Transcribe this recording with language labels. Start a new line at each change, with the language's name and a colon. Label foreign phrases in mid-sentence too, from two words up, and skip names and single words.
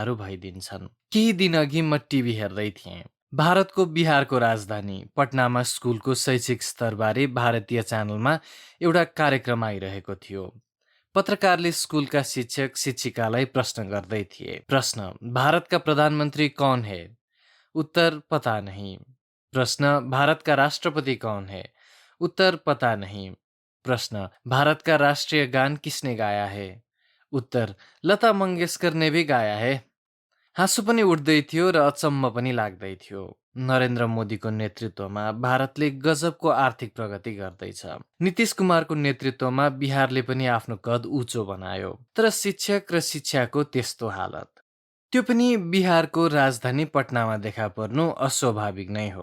Nepali: केही दिन अघि म टिभी हेर्दै थिएँ। भारतको बिहारको राजधानी पटनामा स्कुलको शैक्षिक स्तरबारे भारतीय च्यानलमा एउटा कार्यक्रम आइरहेको थियो। पत्रकारले स्कुलका शिक्षक शिक्षिकालाई प्रश्न गर्दै थिए। प्रश्न:
Hindi: भारत का प्रधानमंत्री कौन है? उत्तर: पता नहीं। प्रश्न: भारत का राष्ट्रपति कौन है? उत्तर: पता नहीं। प्रश्न: भारत का राष्ट्रीय गान किसने गाया है? उत्तर: लता मंगेशकर ने भी गाया है।
Nepali: हाँसो पनि उठ्दै थियो र अचम्म पनि लाग्दै थियो। नरेन्द्र मोदीको नेतृत्वमा भारतले गजबको आर्थिक प्रगति गर्दैछ। नीतीश कुमारको नेतृत्वमा बिहारले पनि आफ्नो कद उँचो बनायो। तर शिक्षक र शिक्षाको त्यस्तो हालत, त्यो पनि बिहारको राजधानी पटनामा देखा पर्नु अस्वाभाविक नै हो।